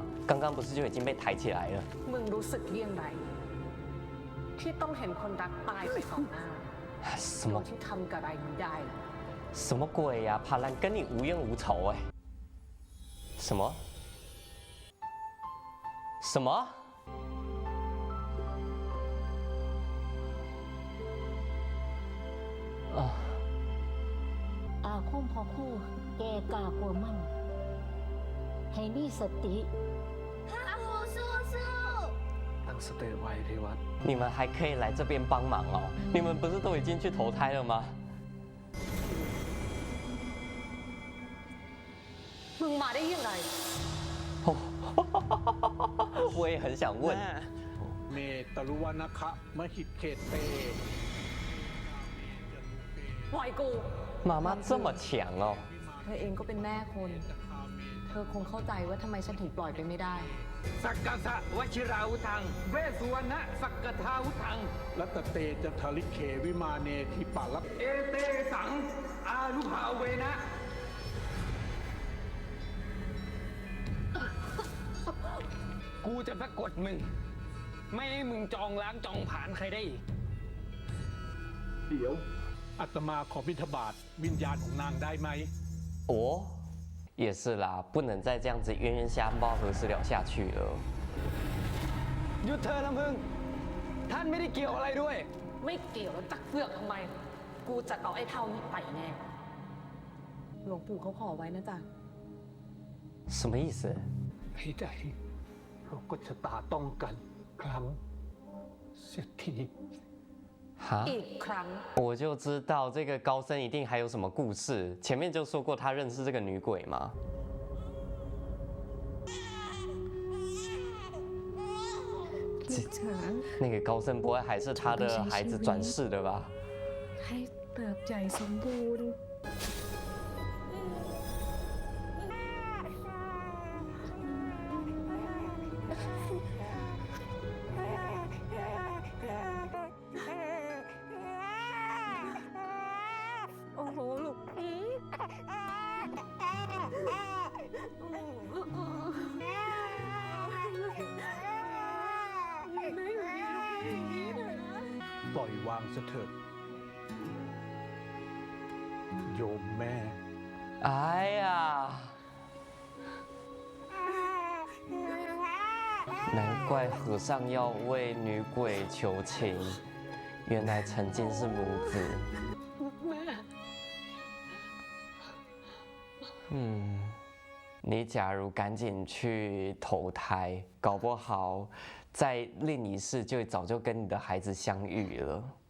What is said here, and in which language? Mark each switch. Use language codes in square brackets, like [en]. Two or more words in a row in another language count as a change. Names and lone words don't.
[zh] 刚刚不是就已经被抬起来了？ [th] มึงรู้สึกเยี่ยงไรที่ต้องเห็นคนรักตายไปต่อหน้า [zh] 什 [th] โด [zh] 么 [th] ยที่ทำกับอะไรไม่ได้ [zh] 什么鬼呀、帕兰跟你无冤无仇哎、什么？什么？啊！ [th] อาคมพอคู่ แกกล้ากลัวมัน ให้มีสติข้าคู่สู้สู้ ตั้งสติไว้เทวัต [zh] 你们还可以来这边帮忙哦！你们不是都已经去投胎了吗？ [th] มึงมาได้ยังไง [zh] 我也很想问， [pi] เมตรุวนาคะมหิตเขตเต [th] ปล่อยกู [zh] 妈妈这么强哦！ [th] เธอเองก็เป็นแม่คน เธอคงเข้าใจว่าทำไมฉันถึงปล่อยไปไม่ได้ [pi] สักกะสะวชิราวุธัง เวสสุวรรณสักกะทาวุธัง รัตเตจะทลิเขวิมาเนทิปาลัก เอเตสัง อานุภาเวนะ [th] กูจะสะกดมึง ไม่ให้มึงจองล้างจองผลาญใครได้อีก เดี๋ยวอาตมาขอบิณฑบาตวิญญาณของนางได้ไหม [zh] 哦，也是啦，不能再这样子冤冤相报何时了下去了。 [th] หยุดเธอลำพึง ท่านไม่ได้เกี่ยวอะไรด้วย ไม่เกี่ยวแล้วจักเสือกทำไม กูจะเอาไอ้เท่านี้ไปแน่ หลวงปู่เขาขอไว้นะจ๊ะ [zh] 什么意思？ [th] ให้ได้เราก็ชะตาต้องกัน ครั้งเสียที 哈？ อีกครั้ง [zh] 我就知道这个高僧一定还有什么故事。前面就说过他认识这个女鬼吗？那个高僧不会还是他的孩子转世的吧？ [th] ให้เติบใหญ่สมบูรณ์ โอ้โหลูกพี่ ปล่อยวางซะเถิดโยมแม่ [zh] 哎呀，难怪和尚要为女鬼求情，原来曾经是母子。你假如赶紧去投胎，搞不好在另一世就早就跟你的孩子相遇了。